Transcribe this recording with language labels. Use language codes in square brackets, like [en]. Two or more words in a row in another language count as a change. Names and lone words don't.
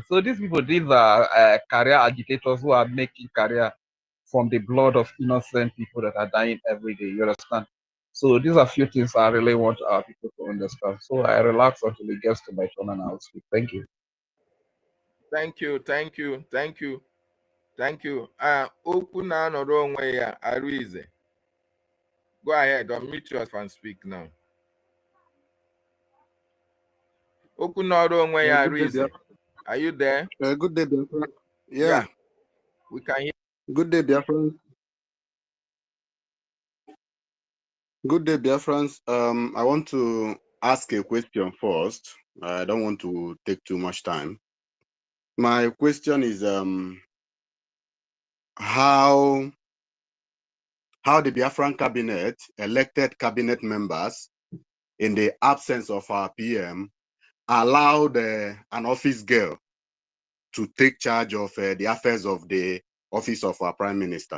[en] So these are career agitators who are making career from the blood of innocent people that are dying every day. You understand? So these are few things I really want our people to understand. So I relax until it gets to my turn and I'll speak. Thank you. Thank you. [ig] Okwu na-anọrọ onwe ya, Aruize. [en] Go ahead, unmute yourself and speak now. [ig] Okwu na-anọrọ onwe ya, Aruize. [en] Are you there? Good day, Biafra. Yeah. We can hear. Good day, Biafra. Good day, Biafrans. I want to ask a question first. I don't want to take too much time. My question is how the Biafran cabinet, elected cabinet members, in the absence of our PM, allowed an office girl to take charge of the affairs of the office of our prime minister.